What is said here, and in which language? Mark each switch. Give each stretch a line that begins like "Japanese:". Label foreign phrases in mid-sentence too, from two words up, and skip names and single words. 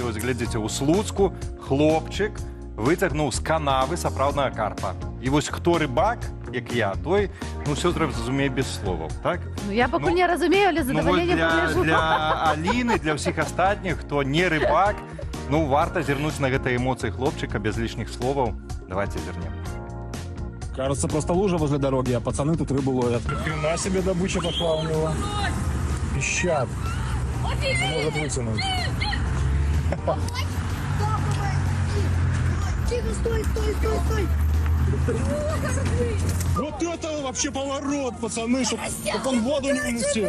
Belarusian: Вось глядзіце, у Слуцку хлопчык выцягнуў з канавы сапраўднага карпа. І вось хто рыбак, як я, той, ну, ўсё зразумее без словаў, так? Ну, я пакуль не разумею, але задавальненне пагляжу. Для Аліны, для ўсіх астатніх, хто не рыбак, ну, варта зірнуць на гэтыя эмоцыі хлопчыка без лішніх словаў. Давайте зірнем.
Russian: Кажется, просто лужа возле дороги, а пацаны тут рыбу ловят. Хрена себе добыча пошла у него. Пищат. Может вытянуть. Тихо, стой, стой, стой, стой! Вот это вообще поворот, пацаны, чтоб он в воду не улетел.